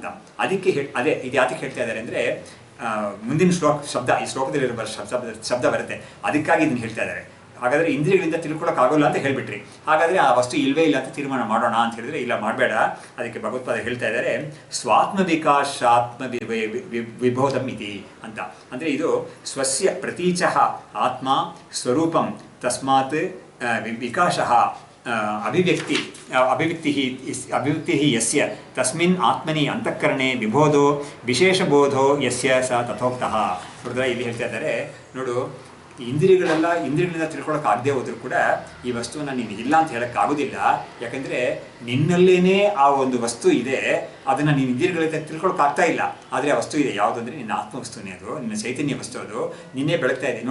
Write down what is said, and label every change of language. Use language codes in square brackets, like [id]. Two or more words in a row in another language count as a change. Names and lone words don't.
[kn] ಅದಕ್ಕೆ ಅದೇ ಇದು ಯಾತಕ್ಕೆ ಹೇಳ್ತಾ ಇದ್ದಾರೆ ಅಂದರೆ, ಮುಂದಿನ ಶಬ್ದ ಈ ಶ್ಲೋಕದಲ್ಲಿರುವ ಶಬ್ದ ಬರುತ್ತೆ, ಅದಕ್ಕಾಗಿ ಇದನ್ನು ಹೇಳ್ತಾ ಇದ್ದಾರೆ. ಹಾಗಾದರೆ ಇಂದ್ರಿಯಗಳಿಂದ ತಿಳ್ಕೊಳ್ಳೋಕ್ಕಾಗೋಲ್ಲ ಅಂತ ಹೇಳಿಬಿಟ್ರಿ, ಹಾಗಾದರೆ ಆ ವಸ್ತು ಇಲ್ವೇ ಇಲ್ಲ ಅಂತ ತೀರ್ಮಾನ ಮಾಡೋಣ ಅಂತ ಹೇಳಿದ್ರೆ ಇಲ್ಲ, ಮಾಡಬೇಡ. ಅದಕ್ಕೆ ಭಗವತ್ಪಾದ ಹೇಳ್ತಾ ಇದ್ದಾರೆ, [sa] ಸ್ವಾತ್ಮ ವಿಕಾಸಾತ್ಮ ವಿಬೋಧಂ ಇತಿ [kn] ಅಂತ. ಅಂದರೆ ಇದು [sa] ಸ್ವಸ್ಯ ಪ್ರತೀಚಃ ಆತ್ಮ ಸ್ವರೂಪಂ ತಸ್ಮಾತ್ ವಿಕಾಸಃ ಅಭಿವ್ಯಕ್ತಿ ಯಸ್ಯ ತಸ್ಮಿನ್ ಆತ್ಮನಿ ಅಂತಃಕರಣೆ ವಿಬೋಧೋ ವಿಶೇಷಬೋಧೋ ಯಸ್ಯ ಸ ತಥೋಕ್ತಃ. [kn] ನೋಡಿದ್ರೆ ಇಲ್ಲಿ ಹೇಳ್ತಾ ಇದ್ದಾರೆ, ನೋಡು, ಇಂದ್ರಿಯಗಳಿಂದ ತಿಳ್ಕೊಳ್ಳೋಕ್ಕಾಗದೆ ಹೋದರೂ ಕೂಡ ಈ ವಸ್ತುವನ್ನು ನೀನು ಇಲ್ಲ ಅಂತ ಹೇಳೋಕ್ಕಾಗೋದಿಲ್ಲ. ಯಾಕಂದರೆ ನಿನ್ನಲ್ಲೇನೇ ಆ ಒಂದು ವಸ್ತು ಇದೆ, ಅದನ್ನು ನೀನು ಇಂದ್ರಿಯಗಳಿಂದ ತಿಳ್ಕೊಳ್ಳೋಕ್ಕಾಗ್ತಾ ಇಲ್ಲ. ಆದರೆ ಆ ವಸ್ತು ಇದೆ, ಯಾವುದಂದರೆ ನಿನ್ನ ಆತ್ಮವಸ್ತುನೇ, ಅದು ನಿನ್ನ ಚೈತನ್ಯ ವಸ್ತು, ಅದು ನಿನ್ನೆ ಬೆಳಗ್ತಾ ಇದೆ.